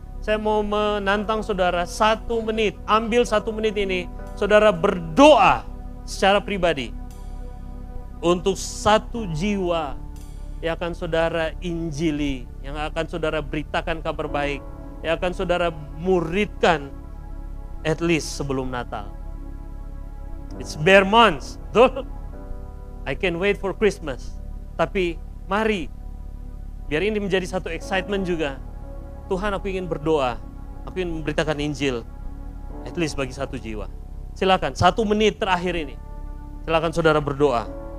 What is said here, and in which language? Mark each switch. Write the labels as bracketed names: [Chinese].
[Indonesian] Saya mau menantang saudara 1 menit. Ambil 1 menit ini, saudara berdoa secara pribadi untuk 1 jiwa yang akan saudara injili, yang akan saudara beritakan kabar baik, yang akan saudara muridkan [English] at least [Indonesian] sebelum Natal. [English] It's bare months, I can't wait for Christmas. [Indonesian] Tapi mari, biar ini menjadi satu excitement juga. Tuhan, aku ingin berdoa, aku ingin memberitakan Injil, [English] at least [Indonesian] bagi 1 jiwa. Silakan, 1 menit terakhir ini. Silakan saudara berdoa.